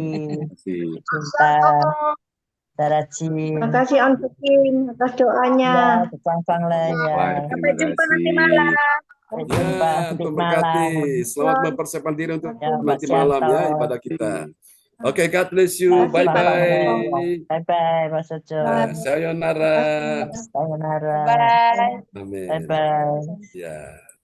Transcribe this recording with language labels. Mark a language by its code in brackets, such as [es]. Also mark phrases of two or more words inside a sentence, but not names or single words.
[id] Terima kasih. Cinta, Saraji. Terima kasih Om Tukin atas doanya. Ya, Sang lah ya. Sampai jumpa nanti malam. Sampai jumpa Ya, nanti Tuhan berkati. malam. Selamat mempersiapkan diri untuk Ya, nanti Mas malam ya Yanto. ibadah kita. Oke, [en] God bless you. [id] Terima kasih, Bye-bye. Bye-bye, Mas Ojo. Ya, sayonara. Sayonara. Bye. Amin. Bye-bye. Ya.